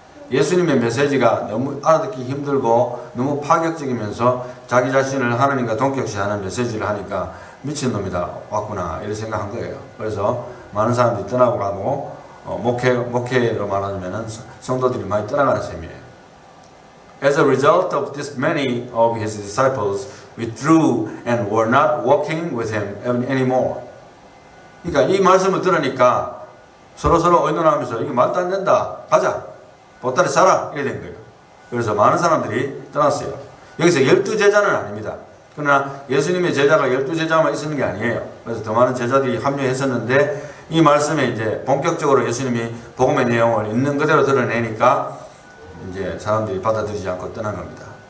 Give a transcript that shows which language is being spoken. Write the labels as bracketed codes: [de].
[ko] 예수님의 메시지가 너무 알아듣기 힘들고 너무 파격적이면서 자기 자신을 하나님과 동격시하는 메시지를 하니까 미친놈이다 왔구나 이렇게 생각한 거예요. 그래서 많은 사람들이 떠나고 가고 목회로 말하자면 성도들이 많이 떠나가는 셈이에요. [en] As a result of this, many of his disciples withdrew and were not walking with him anymore. [ko] 그러니까 이 말씀을 들으니까 서로 의논하면서 이게 말도 안 된다. 가자. 보따리 싸라. 이래 된 거예요. 그래서 많은 사람들이 떠났어요. 여기서 12제자는 아닙니다. 그러나 예수님의 제자가 12제자만 있었는 게 아니에요. 그래서 더 많은 제자들이 합류했었는데 이 말씀에 이제 본격적으로 예수님이 복음의 내용을 있는 그대로 드러내니까 이제 사람들이 받아들이지 않고 떠난 겁니다.